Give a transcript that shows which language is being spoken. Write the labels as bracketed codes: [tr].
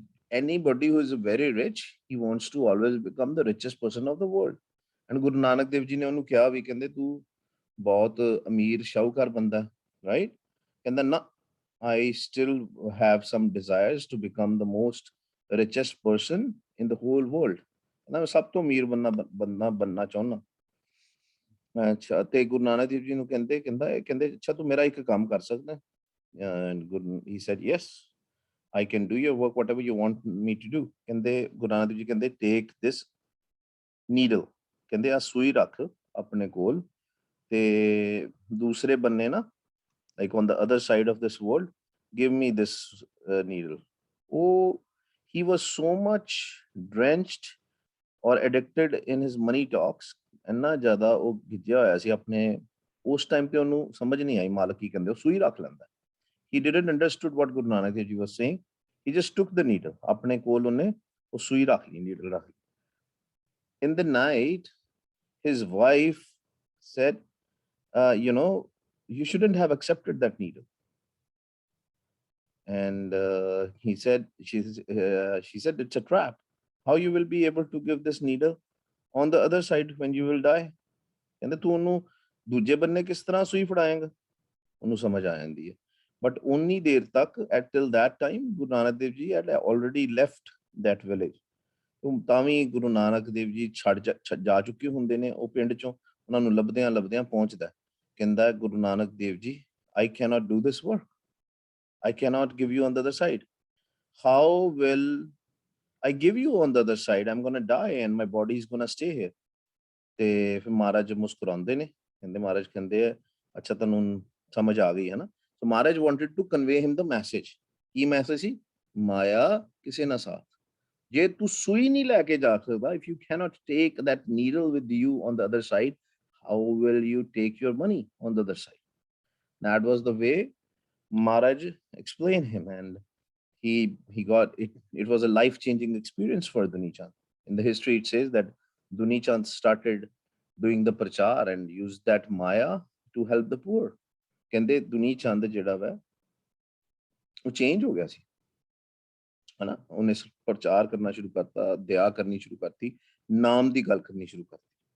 [en] Anybody who is very rich, he wants to always become the richest person of the world. [pa] And Guru Nanak Dev Ji ਨੇ ਉਹਨੂੰ ਕਿਹਾ ਵੀ ਕਹਿੰਦੇ ਤੂੰ ਬਹੁਤ ਅਮੀਰ ਸ਼ਾਹੂਕਾਰ ਬੰਦਾ, right? ਕਹਿੰਦਾ ਨਾ, [en] I still have some desires to become the most richest person in the whole world. [pa] ਕਹਿੰਦਾ ਮੈਂ ਸਭ ਤੋਂ ਅਮੀਰ ਬੰਨਾ ਚਾਹੁੰਦਾ. ਅੱਛਾ, ਤੇ ਗੁਰੂ ਨਾਨਕ ਦੇਵ ਜੀ ਨੂੰ ਕਹਿੰਦੇ ਅੱਛਾ ਤੂੰ ਮੇਰਾ ਇੱਕ ਕੰਮ ਕਰ ਸਕਦਾ. [en] And he said, yes, I can do your work, whatever you want me to do. [pa] ਕਹਿੰਦੇ ਗੁਰੂ ਨਾਨਕ ਦੇਵ ਜੀ ਕਹਿੰਦੇ [en] take this needle. [pa] ਕਹਿੰਦੇ ਆ ਸੂਈ ਰੱਖ ਆਪਣੇ ਕੋਲ ਤੇ ਦੂਸਰੇ ਬੰਨੇ ਨਾ [en] like on the other side of this world, give me this needle. Oh, he was so much drenched or addicted in his money talks, [pa] ਇੰਨਾ ਜ਼ਿਆਦਾ ਉਹ ਗਿੱਜਿਆ ਹੋਇਆ ਸੀ ਆਪਣੇ, ਉਸ ਟਾਈਮ ਤੇ ਉਹਨੂੰ ਸਮਝ ਨਹੀਂ ਆਈ ਮਾਲਕ ਕੀ ਕਹਿੰਦੇ, ਉਹ ਸੂਈ ਰੱਖ ਲੈਂਦਾ। [en] He didn't understood what Guru Nanak Dev Ji was saying. He just took the needle, [pa] ਆਪਣੇ ਕੋਲ ਉਹਨੇ ਉਹ ਸੂਈ ਰੱਖ ਲਈ, needle ਰੱਖ ਲਈ। [en] In the night, his wife said, you know, you shouldn't have accepted that needle. And he said, she said, it's a trap. How you will be able to give this needle on the other side when you will die? [pa] ਕਹਿੰਦੇ ਤੂੰ ਉਹਨੂੰ ਦੂਜੇ ਬੰਨੇ ਕਿਸ ਤਰ੍ਹਾਂ ਸੂਈ ਫੜਾਏਂਗਾ? ਉਹਨੂੰ ਸਮਝ ਆ ਜਾਂਦੀ ਹੈ। [en] but [pa] ਉਨੀ ਦੇਰ ਤੱਕ [en] At till that time Guru Nanak Dev ji had already left that village. [pa] ਤਾਂ ਵੀ ਗੁਰੂ ਨਾਨਕ ਦੇਵ ਜੀ ਛੱਡ ਜਾ ਚੁੱਕੇ ਹੁੰਦੇ ਨੇ ਉਹ ਪਿੰਡ ਚੋਂ, ਉਹਨਾਂ ਨੂੰ ਲੱਭਦਿਆਂ ਲੱਭਦਿਆਂ ਪਹੁੰਚਦਾ, ਕਹਿੰਦਾ Guru Nanak Dev ji, [en] I cannot do this work. I cannot give you on the other side. How will I give you on the other side? I'm going to die and my body is going to stay here. [pa] ਤੇ ਫਿਰ ਮਹਾਰਾਜ ਮੁਸਕਰਾਉਂਦੇ ਨੇ, ਕਹਿੰਦੇ ਮਹਾਰਾਜ ਕਹਿੰਦੇ ਆ ਅੱਛਾ ਤੈਨੂੰ ਸਮਝ ਆ ਗਈ ਹੈ ਨਾ। [en] So Maharaj wanted to convey him the message. [pa] Ki message ਸੀ? ਮਾਇਆ ਕਿਸੇ ਨਾ ਸਾਥ। ਜੇ ਤੂੰ ਸੂਈ ਨਹੀਂ ਲੈ ਕੇ ਜਾ ਸਕਦਾ, [en] if you cannot take that needle with you on the other side, how will you take your money on the other side? That was the way Maharaj explained him, and he got it. It was a life-changing experience for Duni Chand. In the history, it says that Duni Chand started doing the prachar and used that maya to help the poor. [pa] ਕਹਿੰਦੇ ਦੁਨੀ ਚੰਦ ਜਿਹੜਾ ਵਾ ਉਹ change ਹੋ ਗਿਆ ਸੀ, ਹਨਾ। ਉਹਨੇ ਪ੍ਰਚਾਰ ਕਰਨਾ ਸ਼ੁਰੂ ਕਰਤਾ, ਦਇਆ ਕਰਨੀ ਸ਼ੁਰੂ ਕਰਤੀ, ਨਾਮ ਦੀ ਗੱਲ ਕਰਨੀ ਸ਼ੁਰੂ ਕਰਤੀ।